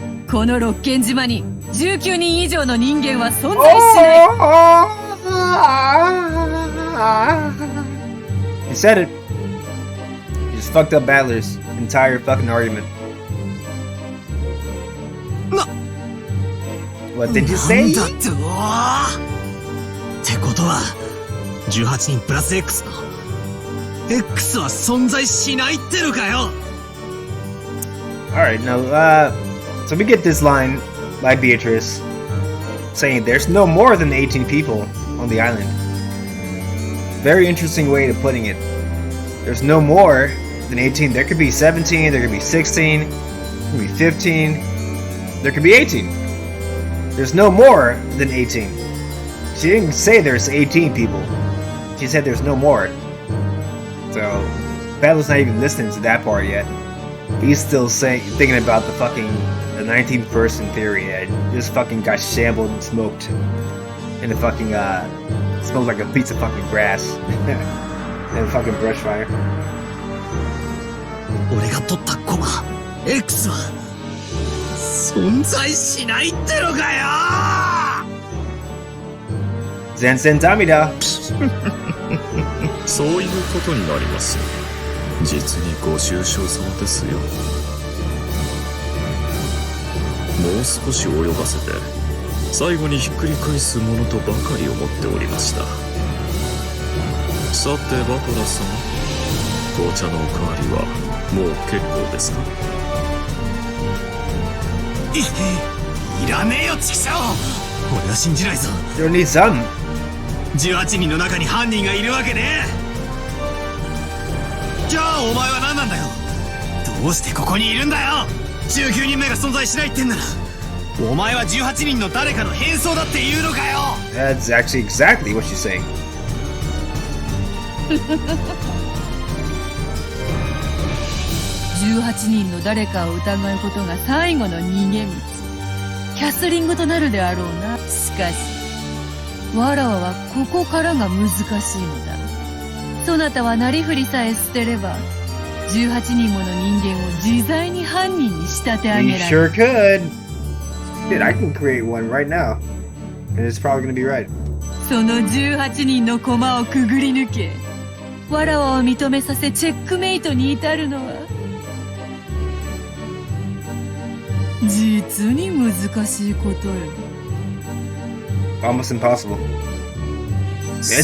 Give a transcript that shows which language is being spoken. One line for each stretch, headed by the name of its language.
Japanese: この六軒島に19人以上の人間は存在しない。
English: He said it. He just fucked up Battler's entire fucking argument. What did you say?
Japanese: ってことは18人プラス X の X は存在しないってのかよ。
English: Alright, now, so we get this line by Beatrice saying there's no more than 18 people on the island. Very interesting way of putting it. There's no more than 18. There could be 17, there could be 16, there could be 15, there could be 18. There's no more than 18. She didn't say there's 18 people. She said there's no more. So, Battle's not even listening to that part yet. He's still thinking about the 19th person theory that just fucking got shambled and smoked. And the fucking, smells like a piece of fucking grass. And a fucking brush fire.
Japanese: 俺が取ったコマ X は存在しないってのかよ。全然ダメだ。そういうことになります。実にご愁傷様ですよ。もう少し泳がせて最後にひっくり返すものとばかり思っておりました。さてバトラーさん、紅茶のおかわりはもう結構ですか？いらねえよチキショー。俺は信じないぞ。
English: You need some.
Japanese: 18人の中に犯人がいるわけね。じゃあお前は何なんだよ。どうしてここにいるんだよ。 19人目が存在しないってんならお前は18人の誰かの変装だって言うのかよ。
English: That's actually exactly what she's saying.
Japanese: 18人の誰かを疑うことが最後の逃げ道。キャスリングとなるであろうな。しかし、わらわはここからが難しいのだ。そなたはなりふりさえ捨てれば、18人もの人間を自在に犯人に仕立て上
English: You
Japanese: げられ
English: sure
Japanese: る。
English: could. Dude, I can create one right now. And it's probably gonna be right.
Japanese: その18人の駒をくぐり抜け、わらわを認めさせチェックメイトに至るのは、実に難しいことよ。
English: Almost impossible. It's